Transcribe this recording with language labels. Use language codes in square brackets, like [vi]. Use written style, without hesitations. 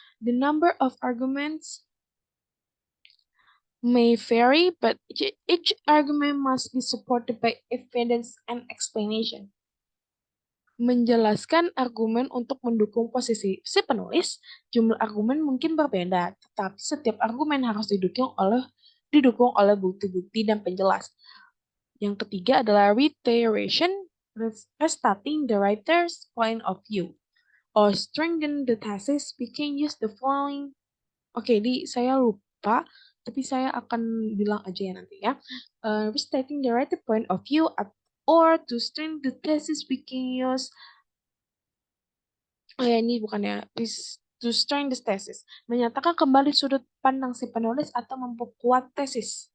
[en] The number of arguments may vary, but each argument must be supported by evidence and explanation. [id] Menjelaskan argumen untuk mendukung posisi si penulis, jumlah argumen mungkin berbeda, tetapi setiap argumen harus didukung oleh bukti-bukti dan penjelas. Yang ketiga adalah [en] reiteration, restating the writer's point of view, or strengthen the thesis. We can use the following. [id] Oke, saya lupa, tapi saya akan bilang aja ya nanti ya. [en] Restating the right point of view or to strengthen the thesis, we can use. [id] Ini bukan ya. [en] To strengthen the thesis. [id] Menyatakan kembali sudut pandang si penulis atau memperkuat tesis.